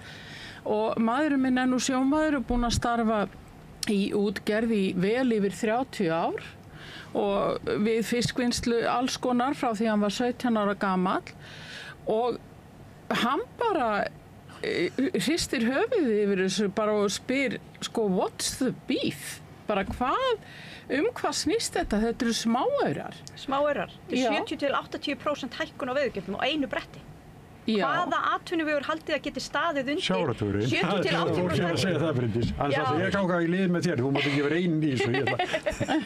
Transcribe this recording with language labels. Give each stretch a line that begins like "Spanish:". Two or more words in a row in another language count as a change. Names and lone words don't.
Icelandic: Og maðurinn minn nú sjómaður og búinn að starfa í útgerð í vel yfir 30 ár og við fiskvinnslu alls konar frá því hann var 17 ára gamall og hann bara hristir höfuðið yfir þessu bara og spyr sko
English: what's the beef?
Icelandic: Bara hvað snýst þetta? Þetta eru smáaurar. Smáaurar. Þetta er 70-80% hækkun á veiðigjöldum á einu bretti. Já. Hvaða atvinnuvegur haldið að geti staðið undir? Sjávarútvegurinn. 70-80%. Fólk að segja það Bryndís. Ég ganga í lið með þér, þú mátt ekki vera einn í þessu.